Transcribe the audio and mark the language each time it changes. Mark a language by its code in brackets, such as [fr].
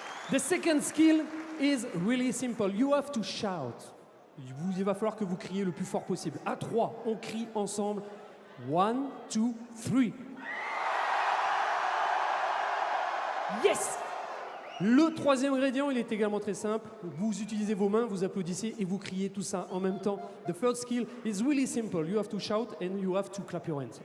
[en] The second skill is really simple. You have to shout. [fr] Il va falloir que vous criez le plus fort possible. À 3, on crie ensemble. 1, 2, 3. Yes! Le troisième ingrédient, il est également très simple. Vous utilisez vos mains, vous applaudissez et vous criez tout ça en même temps. [en] The third skill is really simple. You have to shout and you have to clap your hands.